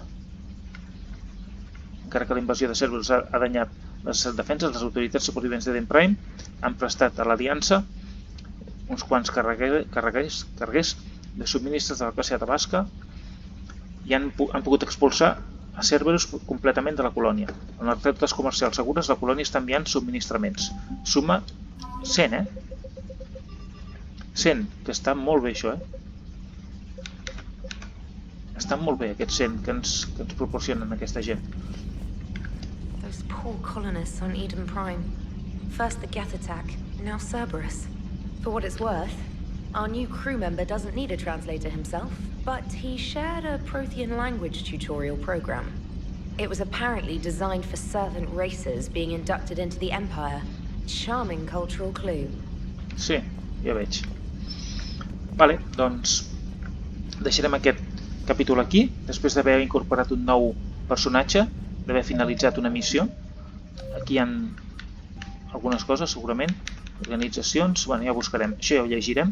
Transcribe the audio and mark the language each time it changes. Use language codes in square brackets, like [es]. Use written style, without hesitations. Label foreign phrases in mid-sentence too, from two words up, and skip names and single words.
[ca] Encara que la invasió de Cerberus ha danyat les defenses, les autoritats supervivents d'Eden Prime han prestat a l'Aliança uns quants carreguers de subministres de la classe Atabasca i han pogut expulsar a Cerberus completament de la colònia. En les rutes comercials segures, la colònia està enviant subministraments. Suma 100, 100, que està molt bé això, Està molt bé aquests 100 que ens proporcionen aquesta gent. [en] Those poor colonists on Eden Prime. First the Geth attack, now Cerberus. For what it's worth, our new crew member doesn't need a translator himself, but he shared a Protean language tutorial program. It was apparently designed for servant races being inducted into the Empire. Charming cultural clue. [ca] Sí, ja veig. Vale, doncs deixarem aquest capítol aquí, després d'haver incorporat un nou personatge, d'haver finalitzat una missió. Aquí hi ha algunes coses, segurament, organitzacions, bueno, ja ho buscarem, això ja ho llegirem.